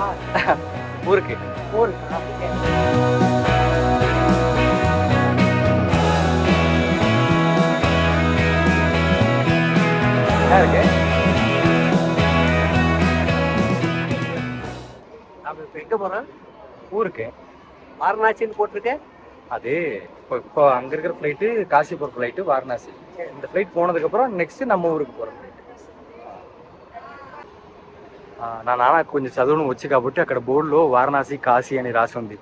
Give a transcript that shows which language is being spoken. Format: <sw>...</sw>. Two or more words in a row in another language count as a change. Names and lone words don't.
<ta>ஊருக்கு. என்ன இருக்கு? நாம இப்ப எங்க போறோம்? ஊருக்கு. வாரணாசின்னு போட்டிருக்கேன். அது இப்போ அங்கே இருக்கிற ஃப்ளைட்டு காசி போகிற ஃப்ளைட்டு வாரணாசி. இந்த ஃப்ளைட் போனதுக்கப்புறம் நெக்ஸ்ட்டு நம்ம ஊருக்கு போகிற ఫ్లైట్.</ta> <te>నా నాన్న కొంచెం చదువును వచ్చి కాబట్టి అక్కడ బోర్డులో వారణాసి కాశీ అని రాసి ఉంది.</te>